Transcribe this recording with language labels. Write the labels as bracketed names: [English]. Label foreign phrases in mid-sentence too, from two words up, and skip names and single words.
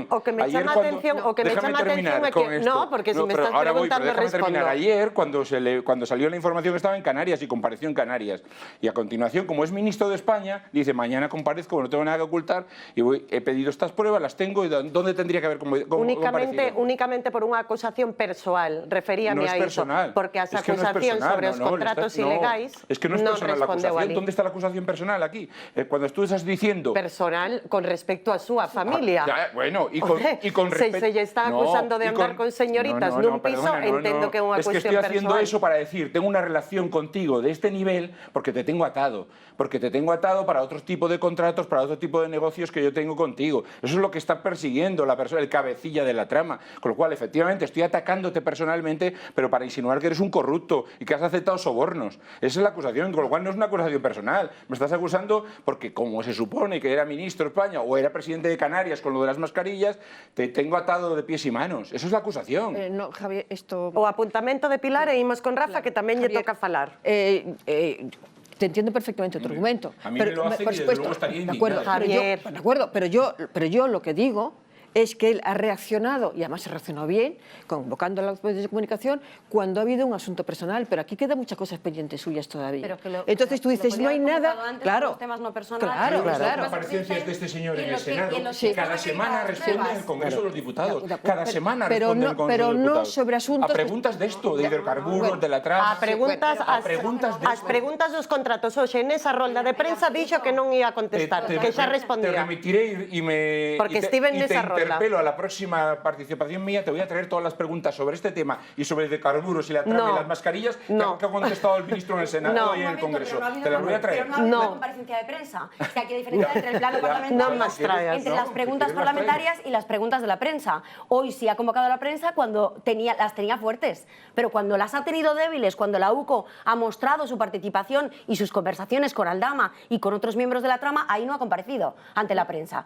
[Spanish] O que me llama atención, o que me llama atención es que no, porque si me estás preguntando respondo. Ayer, cuando salió la información, estaba en Canarias y compareció en Canarias. Y a continuación, como es ministro de España, dice, mañana comparezco, no tengo nada que ocultar, y he pedido estas pruebas, las tengo, y ¿dónde tendría que haber comparecido? [Galician] Únicamente por unha acusación persoal, referíame a iso, porque as acusacións sobre os contratos ilegais [Spanish] es que no es personal la acusación. ¿Dónde está la acusación personal aquí? Cuando tú estás diciendo... [Galician] Personal con respecto a súa familia. [Spanish] Bueno, y con respecto... [Galician] Se lle está acusando de andar con señoritas nun piso, entendo que é unha cuestión personal. [Spanish] Es que estoy haciendo eso para decir, tengo una relación contigo de este nivel porque te tengo atado para otro tipo de contratos, para otro tipo de negocios que yo tengo contigo. Eso es lo que está persiguiendo la persona, el cabecilla de la trama. Con lo cual, efectivamente, estoy atacándote personalmente, pero para insinuar que eres un corrupto y que has aceptado sobornos. Esa es la acusación, con lo cual no es una acusación personal. Me estás acusando porque, como se supone que era ministro de España o era presidente de Canarias con lo de las mascarillas, te tengo atado de pies y manos. Eso es la acusación. No, Javier, esto... [Galician] O apuntamento de Pilar e imos con Rafa, que tamén lle toca falar. [Spanish] Te entiendo perfectamente tu argumento. A mí me lo hacen y desde luego estaría indignado. De acuerdo, pero yo lo que digo es que él ha reaccionado, y además se reaccionó bien, convocando a los medios de comunicación cuando ha habido un asunto personal, pero aquí quedan muchas cosas pendientes suyas todavía. Entonces tú dices, no hay nada... Claro, temas no personales, claro, Las claro. comparecencias de este señor en el Senado, que cada semana responde el Congreso de los Diputados, cada semana responde el Congreso pero de los no Diputados. sobre asuntos... A preguntas de esto, de hidrocarburos, de la A preguntas, [Galician] as preguntas dos contratos hoxe nesa rolda de prensa dixo que non ia contestar, que xa [Spanish] Te respondía. remitiré y me [Galician] Porque estiven [Spanish] te [Galician] nesa rolda. [Spanish] interpelo a la próxima participación mía, te voy a traer todas las preguntas sobre este tema y sobre hidrocarburos y la trama No. y las mascarillas que No. ha contestado el ministro en el Senado No. y en el Congreso. Pero no ha habido Te las voy a traer. Pero no ha habido No. una comparecencia de prensa. O sea, que hay diferencia entre el plano No parlamentario, más traigas. entre No, las si preguntas quieres las parlamentarias y las preguntas de la prensa. Hoy sí ha convocado a la prensa cuando las tenía fuertes, pero cuando las ha tenido débiles, cuando la UCO ha mostrado su participación y sus conversaciones con Aldama y con otros miembros de la trama, ahí no ha comparecido ante la prensa.